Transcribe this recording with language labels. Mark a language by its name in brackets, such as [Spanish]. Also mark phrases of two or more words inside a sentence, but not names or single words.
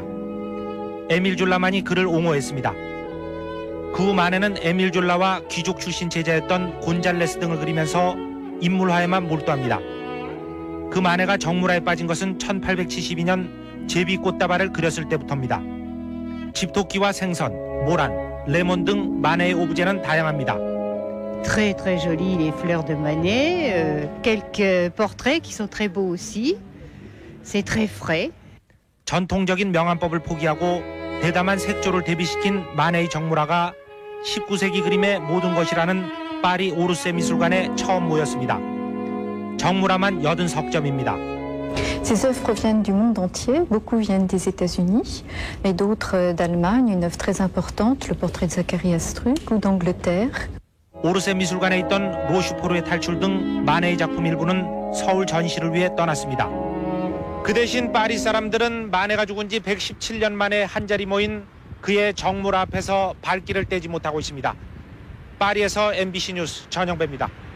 [Korean] 에밀 졸라만이 그를 옹호했습니다. 그 후 마네는 에밀 졸라와 귀족 출신 제자였던 곤잘레스 등을 그리면서 인물화에만 몰두합니다. 그 마네가 정물화에 빠진 것은 1872년 제비꽃다발을 그렸을 때부터입니다. 집토끼와 생선, 모란, 레몬 등 마네의 오브제는 다양합니다. [French] Très très jolies les fleurs de Manet, quelques portraits qui sont très beaux aussi. C'est très frais. [Korean] 전통적인 명암법을 포기하고 대담한 색조를 대비시킨 마네의 정물화가 19세기 그림의 모든 것이라는 파리 오르세 미술관에 처음 모였습니다. 정물화만 80석점입니다. [French] Ces œuvres viennent du monde entier, beaucoup viennent des États-Unis, mais d'autres d'Allemagne, une œuvre très importante, le portrait de Zacharias Struck, ou d'Angleterre. [Korean] 오르세 미술관에 있던 로슈포르의 탈출 등 마네의 작품 일부는 서울 전시를 위해 떠났습니다. 그 대신 파리 사람들은 마네가 죽은 지 117년 만에 한자리 모인 그의 정물 앞에서 발길을 떼지 못하고 있습니다. 파리에서 MBC 뉴스 전영배입니다.